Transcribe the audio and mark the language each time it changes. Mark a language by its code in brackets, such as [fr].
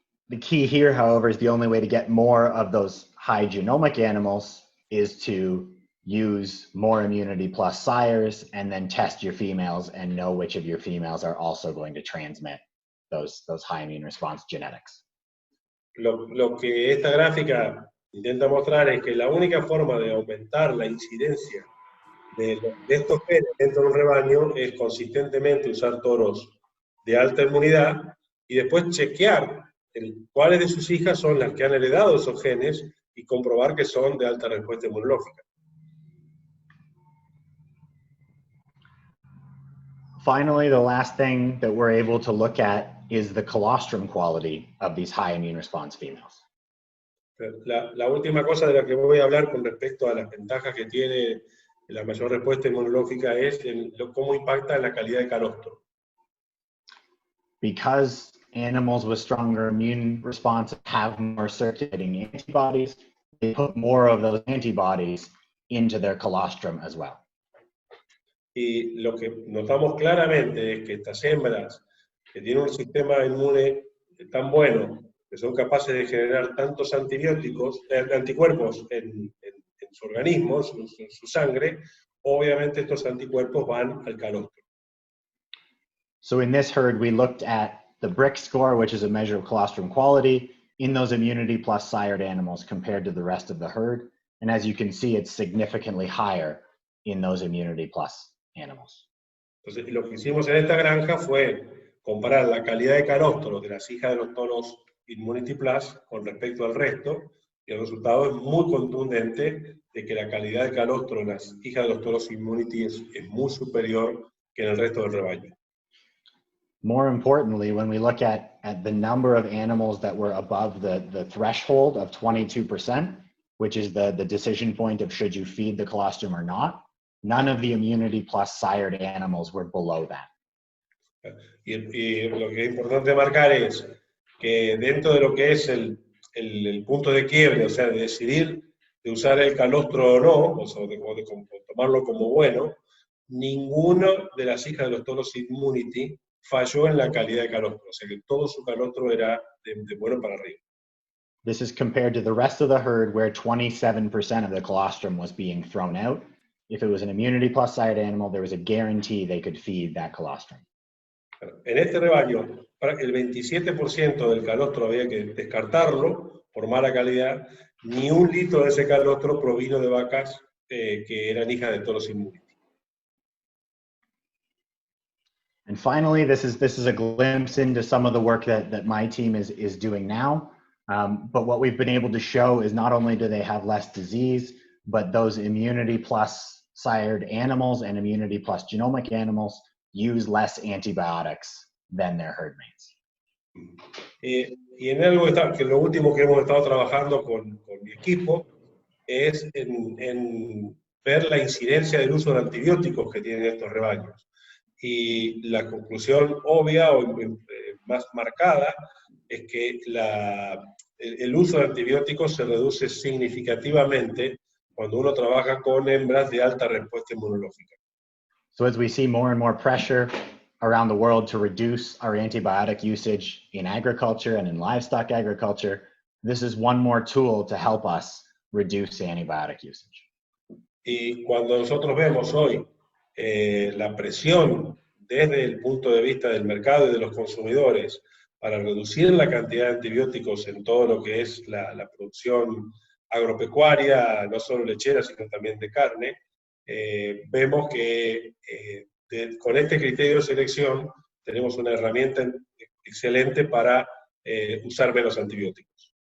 [en] The key here, however, is the only way to get more of those high genomic animals is to use more immunity plus sires and then test your females and know which of your females are also going to transmit those high immune response genetics. [es] Lo que esta gráfica intenta mostrar es que la única forma de aumentar la incidencia de estos genes dentro de un rebaño es consistentemente usar toros de alta inmunidad y después chequear cuáles de sus hijas son las que han heredado esos genes y comprobar que son de alta respuesta inmunológica. [en] Finally, the last thing that we're able to look at is the colostrum quality of these high immune response females. [es] La última cosa de la que voy a hablar con respecto a las ventajas que tiene la mayor respuesta inmunológica es cómo impacta en la calidad de calostro. [en] Because animals with stronger immune response have more circulating antibodies, they put more of those antibodies into their colostrum as well. [es] Y lo que notamos claramente es que estas hembras que tienen un sistema inmune tan bueno, que son capaces de generar tantos anticuerpos en su organismo, en su sangre, obviamente estos anticuerpos van al calostro. [en] So in this herd, we looked at the BRIC score, which is a measure of colostrum quality, in those immunity plus sired animals compared to the rest of the herd. And as you can see, it's significantly higher in those immunity plus animals. [es] Entonces, lo que hicimos en esta granja fue comparar la calidad de calostro de las hijas de los toros Immunity Plus con respecto al resto, y el resultado es muy contundente de que la calidad de calostro en las hijas de los toros Immunity es muy superior que en el resto del rebaño. [en] More importantly, when we look at the number of animals that were above the threshold of 22%, which is the decision point of should you feed the colostrum or not, none of the immunity plus sired animals were below that. [es] Y lo que es importante marcar es que dentro de lo que es el punto de quiebre, o sea, de decidir de usar el calostro o no, o sea, de tomarlo como bueno, ninguna de las hijas de los toros Immunity falló en la calidad de calostro, o sea que todo su calostro era de bueno para arriba. [en] This is compared to the rest of the herd where 27% of the colostrum was being thrown out. If it was an immunity plus sired animal, there was a guarantee they could feed that colostrum. [es] En este rebaño, el 27% del calostro había que descartarlo por mala calidad, ni un litro de ese calostro provino de vacas que eran hijas de toros Immunity. [en] And finally, this is a glimpse into some of the work that my team is doing now. But what we've been able to show is not only do they have less disease, but those immunity plus sired animals and immunity plus genomic animals use less antibiotics than their herd mates. [es] Y en algo que lo último que hemos estado trabajando con mi equipo es en ver la incidencia del uso de antibióticos que tienen estos rebaños. Y la conclusión obvia o más marcada es que el uso de antibióticos se reduce significativamente cuando uno trabaja con hembras de alta respuesta inmunológica. [en] So as we see more and more pressure around the world to reduce our antibiotic usage in agriculture and in livestock agriculture, this is one more tool to help us reduce antibiotic usage. [es] Y cuando nosotros vemos hoy la presión desde el punto de vista del mercado y de los consumidores para reducir la cantidad de antibióticos en todo lo que es la producción agropecuaria, no solo lechera, sino también de carne, vemos que con este criterio de selección tenemos una herramienta excelente para usar menos antibióticos.